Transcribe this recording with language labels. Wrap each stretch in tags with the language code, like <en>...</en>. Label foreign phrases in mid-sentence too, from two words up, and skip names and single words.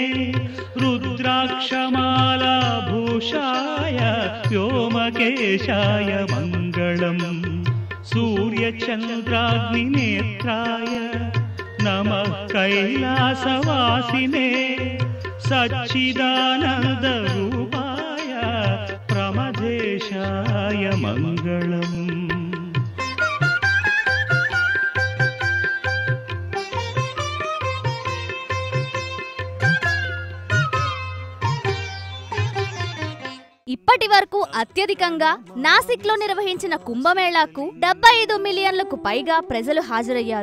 <sa>रुद्राक्षमालाभूषाय व्योमकेशाय मङ्गलम् सूर्यचन्द्राग्निनेत्राय नमः कैलासवासिने सच्चिदानन्दरूपाय प्रमदेशाय मङ्गलम्</sa> <te>ఇప్పటి వరకు అత్యధికంగా నాసిక్లో నిర్వహించిన కుంభమేళాకు 75 మిలియన్లకు పైగా ప్రజలు హాజరయ్యారు.</te>